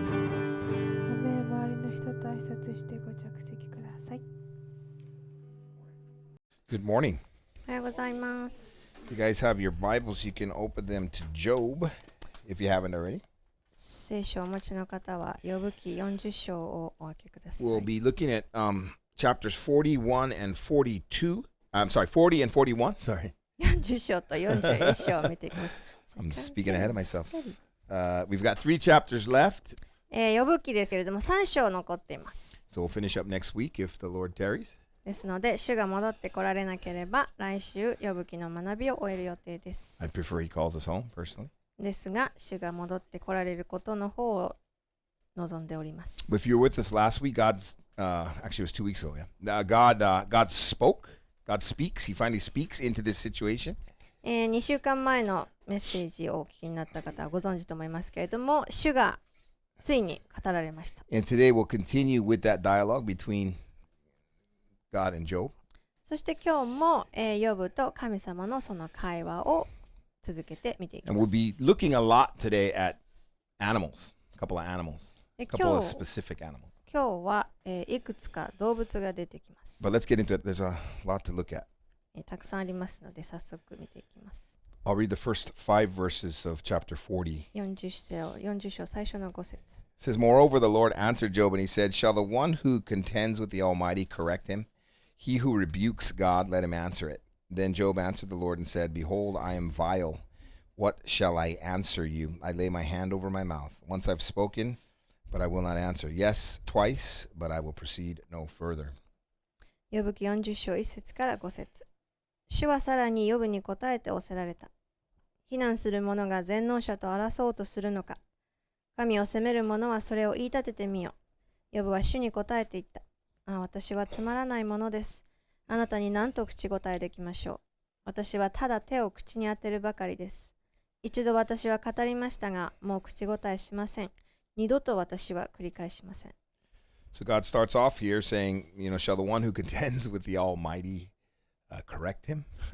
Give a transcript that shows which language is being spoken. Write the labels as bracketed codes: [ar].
[ja] 周りの人と挨拶してご着席ください。 [en] Good morning. [ja] おはようございます。 [en] You guys have your Bibles. You can open them to Job if you haven't already. [ja] 聖書をお持ちの方は、ヨブ記40章をお開けください。 [en] We'll be looking at chapters 41 and 42 I'm sorry, 40 and 41. Sorry. [ja] 40章と41章を見ていきます。 [en] I'm speaking ahead of myself. We've got 3 chapters left. [ja] ヨブ記ですけれども3章残っています。 [en] So we'll finish up next week if the Lord tarries. [ja] ですので、主が戻ってこられなければ、来週、ヨブ記の学びを終える予定です。 [en] I'd prefer he calls us home, personally. [ja] ですが、主が戻ってこられることの方を望んでおります。 [en] If you were with us last week, actually it was 2 weeks ago, yeah. God spoke. God speaks. He finally speaks into this situation. [ja] 2週間前のメッセージをお聞きになった方はご存知と思いますけれども、主がついに語られました。 [en] And today we'll continue with that dialogue between God and Job. [ja] そして今日も、ヨブと神様のその会話を続けて見ていきます。 [en] And we'll be looking a lot today at animals, a couple of animals, a couple of specific animals. [ja] 今日は、いくつか動物が出てきます。 [en] But let's get into it. There's a lot to look at. [ja] たくさんありますので早速見ていきます。 [en] I'll read the first 5 verses of chapter 40. [ja] 40章最初の5節。 [en] It says, Moreover, the Lord answered Job, and he said, Shall the one who contends with the Almighty correct him? He who rebukes God, let him answer it. Then Job answered the Lord and said, Behold, I am vile. What shall I answer you? I lay my hand over my mouth. Once I've spoken, but I will not answer. Yes, twice, but I will proceed no further. [ja] ヨブ記40章1節から5節。主はさらにヨブに答えて仰せられた。非難する者が全能者と争おうとするのか。神を責める者はそれを言い立ててみよ。ヨブは主に答えて言った。私はつまらないものです。あなたに何と口答えできましょう。私はただ手を口に当てるばかりです。一度私は語りましたが、もう口答えしません。二度と私は繰り返しません。 [en] So God starts off here saying, shall the one who contends with the Almighty correct him?